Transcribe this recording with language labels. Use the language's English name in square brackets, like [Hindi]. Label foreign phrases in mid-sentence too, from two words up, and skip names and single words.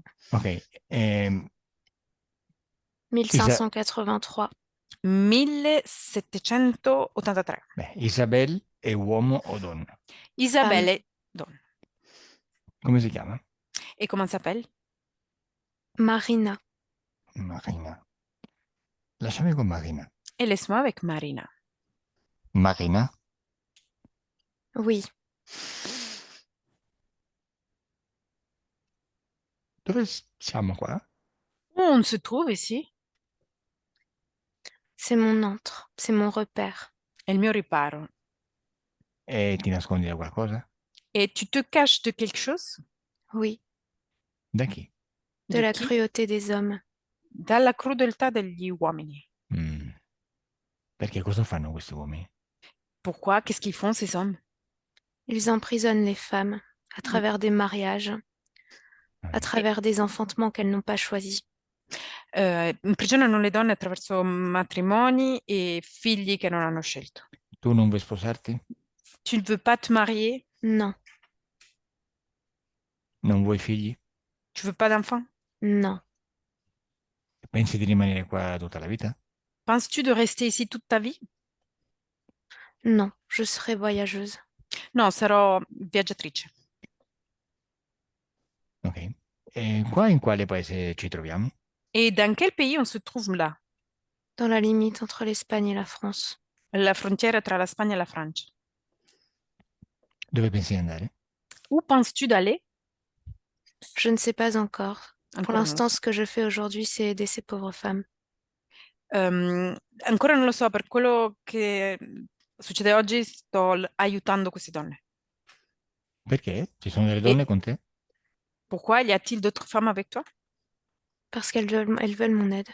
[Italian] Ok, 1583. 1783. beh, Isabel è uomo o donna? Isabelle, donna. Come si chiama? [French] Et comment s'appelle? Marina. [Italian] Marina. Lasciami con Marina. [French] Et laisse-moi avec Marina. Marina? Oui, [Italian] Dove siamo qua? [French] Où on se trouve ici? c'est mon antre, c'est mon repère. [Italian] È il mio riparo. E ti nascondi da qualcosa? [French] Et tu te caches de quelque chose? Oui, [Italian] Da chi? [French] de De la [Italian] chi? [French] cruauté des hommes. [Italian] Dalla crudeltà degli uomini. Mm. Perché cosa fanno questi uomini? [French] Pourquoi? Qu'est-ce qu'ils font, ces hommes? Ils emprisonnent les femmes à travers des mariages, à travers des enfantements qu'elles n'ont pas choisis. [Italian] Imprigionano le donne attraverso matrimoni e figli che non hanno scelto. Tu non vuoi sposarti? [French] Tu ne veux pas te marier? Non, [Italian] Non vuoi figli? [French] Tu veux pas d'enfants? non, [Italian] Pensi di rimanere qua tutta la vita? [French] Penses-tu de rester ici toute ta vie? non, je serai voyageuse. [Italian] No, sarò viaggiatrice. Ok. E qua in quale paese ci troviamo? [French] Et dans quel pays on se trouve là? Dans la limite entre l'Espagne et la France. [Italian] La frontiera tra la Spagna e la Francia. Dove pensi di andare? [French] Où penses-tu d'aller? Je ne sais pas encore. Pour [Italian] Ancora non lo [French] l'instant, [Italian] so. [French] ce que je fais aujourd'hui, c'est aider ces pauvres femmes. [Italian] Ancora non lo so, per quello che Succede oggi, sto aiutando queste donne. Perché? Ci sono delle [French] Et [Italian] donne con te? [French] pourquoi y a-t-il d'autres femmes avec toi? Parce elles veulent mon aide.